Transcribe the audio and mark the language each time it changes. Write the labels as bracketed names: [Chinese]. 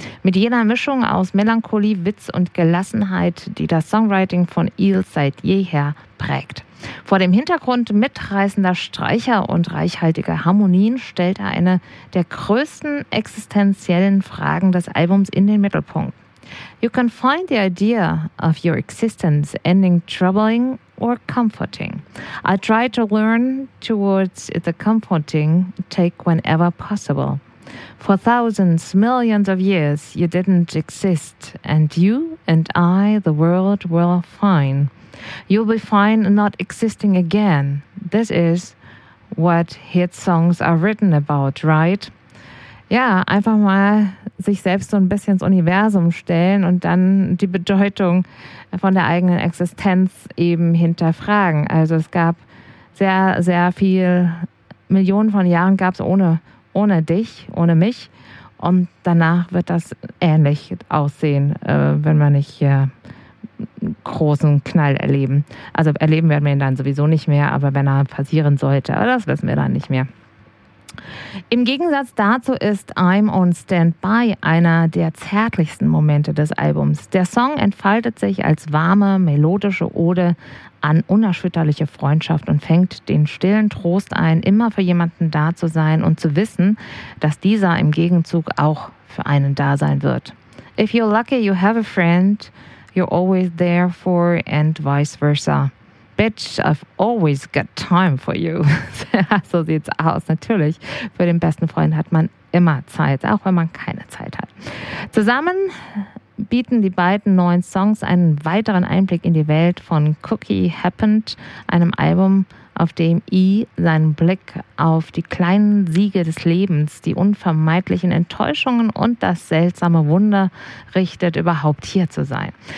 [German] Mit jener Mischung aus Melancholie, Witz und Gelassenheit, die das Songwriting von Eels seit jeher prägt. Vor dem Hintergrund mitreißender Streicher und reichhaltiger Harmonien stellt er eine der größten existenziellen Fragen des Albums in den Mittelpunkt. [English] You can find the idea of your existence ending troubling or comforting. I try to learn towards the comforting take whenever possible. For thousands, millions of years, you didn't exist, and you and I, the world, were fine. You'll be fine not existing again. This is what hit songs are written about, right? [German] Ja, einfach mal sich selbst so ein bisschen ins Universum stellen und dann die Bedeutung von der eigenen Existenz eben hinterfragen. Also es gab sehr, sehr viel, Millionen von Jahren gab es ohne dich, ohne mich. Und danach wird das ähnlich aussehen, wenn wir nicht großen Knall erleben. Also erleben werden wir ihn dann sowieso nicht mehr, aber wenn er passieren sollte, aber das wissen wir dann nicht mehr. Im Gegensatz dazu ist I'm on Standby einer der zärtlichsten Momente des Albums. Der Song entfaltet sich als warme, melodische Ode an unerschütterliche Freundschaft und fängt den stillen Trost ein, immer für jemanden da zu sein und zu wissen, dass dieser im Gegenzug auch für einen da sein wird. If you're lucky, you have a friend you're always there for and vice versa. [English] Bitch, I've always got time for you. [German] So sieht's aus. Natürlich, für den besten Freund hat man immer Zeit, auch wenn man keine Zeit hat. Zusammen bieten die beiden neuen Songs einen weiteren Einblick in die Welt von Cookie Happened, einem Album, auf dem E seinen Blick auf die kleinen Siege des Lebens, die unvermeidlichen Enttäuschungen und das seltsame Wunder richtet, überhaupt hier zu sein.